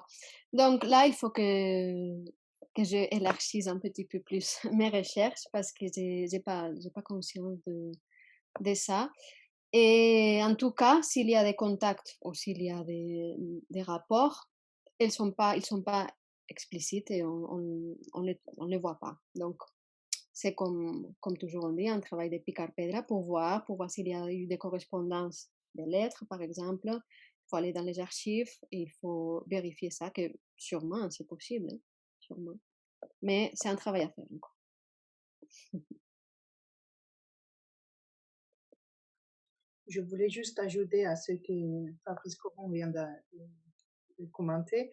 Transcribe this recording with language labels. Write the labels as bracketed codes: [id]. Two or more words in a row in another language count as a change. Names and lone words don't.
[fr] Donc là, il faut que je élargisse un petit peu plus mes recherches parce que j'ai pas conscience de ça. Et en tout cas, s'il y a des contacts ou s'il y a des rapports, ils sont pas explicites et on les voit pas. Donc, c'est comme toujours on dit, un travail de [ca] picar pedra [fr] pour voir s'il y a eu des correspondances de lettres, par exemple. Il faut aller dans les archives et il faut vérifier ça, que sûrement c'est possible, hein, sûrement. Mais c'est un travail à faire encore. Je voulais juste ajouter à ce que Fabrice Coron vient de commenter.